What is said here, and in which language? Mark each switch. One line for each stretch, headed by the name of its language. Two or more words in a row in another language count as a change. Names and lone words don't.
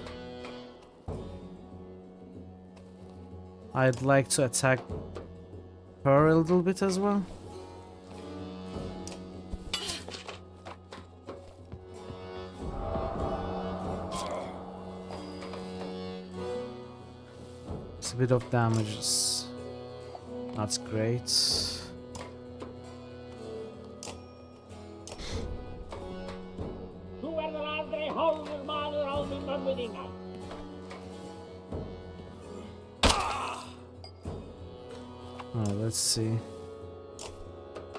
English: I'd like to attack her a little bit as well. It's a bit of damages. That's great.
Icelandic: Þú verður aldrei hálfur maður á því mömmu þína.
English: Let's see.